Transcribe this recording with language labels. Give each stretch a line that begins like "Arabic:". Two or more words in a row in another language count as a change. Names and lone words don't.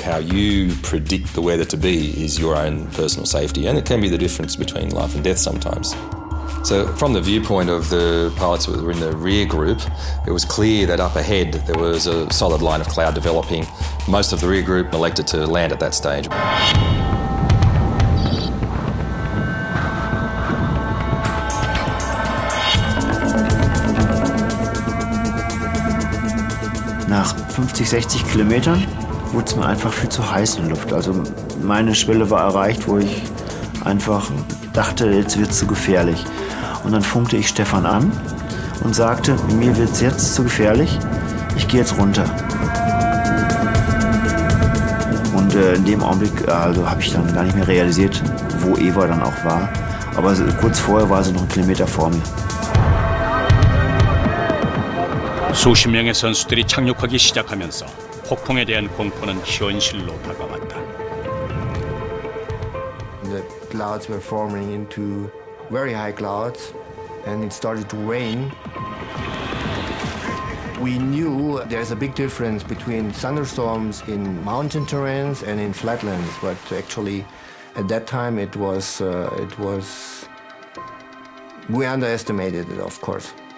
English: How you predict the weather to be is your own personal safety, and it can be the difference between life and death sometimes. So from the viewpoint of the pilots who were in the rear group, it was clear that up ahead there was a solid line of cloud developing. Most of the rear group elected to land at that stage.
German: Nach 50, 60 Kilometern wurde es mir einfach viel zu heiß in der Luft. Also meine Schwelle war erreicht, wo ich einfach dachte, jetzt wird es zu gefährlich. Und dann funkte ich Stefan an und sagte, mir wird es jetzt zu gefährlich, ich gehe jetzt runter. Und in dem Augenblick habe ich dann gar nicht mehr realisiert, wo Eva dann auch war. Aber kurz vorher war sie noch 1 Kilometer vor mir.
Korean: 수십 명의 선수들이 착륙하기 시작하면서 폭풍에 대한 공포는 현실로 다가왔다.
English: The clouds were forming into very high clouds and it started to rain. We knew there's a big difference between thunderstorms in mountain terrains and in flatlands, but actually at that time it was we underestimated it, of course.